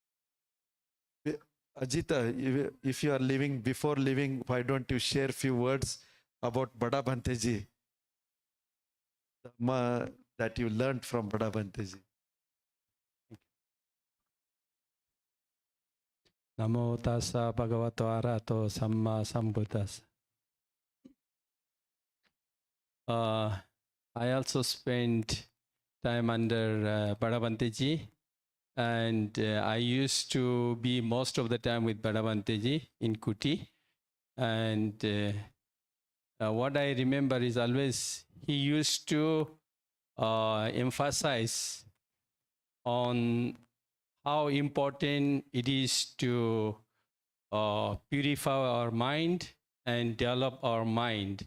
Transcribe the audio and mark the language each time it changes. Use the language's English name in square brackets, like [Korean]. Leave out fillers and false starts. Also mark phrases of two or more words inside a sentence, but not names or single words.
[English] Ajita, if you are living, before living, why don't you share few words about Bada Bhanteji? Dhamma that you learned from Bada Bhanteji. [Pali] Namo tassa bhagavato arahato samma sambuddhassa. [English] I also spent time under Bada Bhanteji, and I used to be most of the time with Bada Bhanteji in Kuti. And what I remember is always he used to emphasize on how important it is to purify our mind and develop our mind.